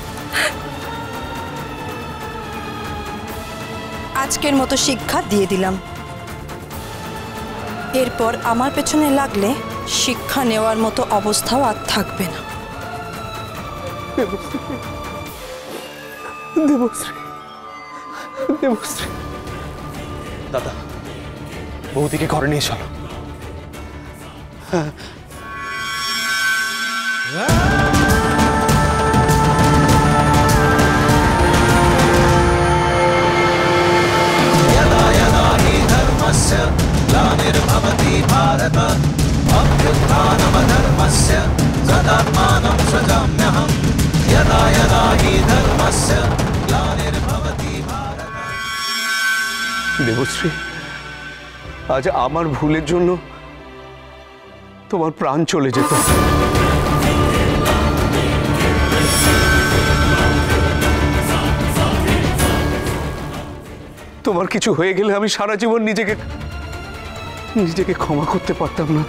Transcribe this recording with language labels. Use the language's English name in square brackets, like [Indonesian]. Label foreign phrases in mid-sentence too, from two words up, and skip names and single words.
[Bangla] আজকের মতো শিক্ষা দিয়ে দিলাম, এরপর আমার পেছনে লাগলে শিক্ষা নেওয়ার মতো অবস্থাও আর থাকবে না। দেবশ্রী, দেবশ্রী, দেবশ্রী। দাদা, বৌদিকে ঘরে নিয়ে চলো। [Sanskrit] यदा यदा हि धर्मस्य ग्लानिर्भवति भारत अभ्युत्थानमधर्मस्य तदात्मानं सृजाम्यहम्। यदा यदा हि धर्मस्य ग्लानिर्भवति भारत। [Bangla] দেবশ্রী, আজ আমার ভুলের জন্য তোমার প্রাণ চলে যেত। তোমার কিছু হয়ে গেলে আমি সারা জীবন নিজেকে ক্ষমা করতে পারতাম না।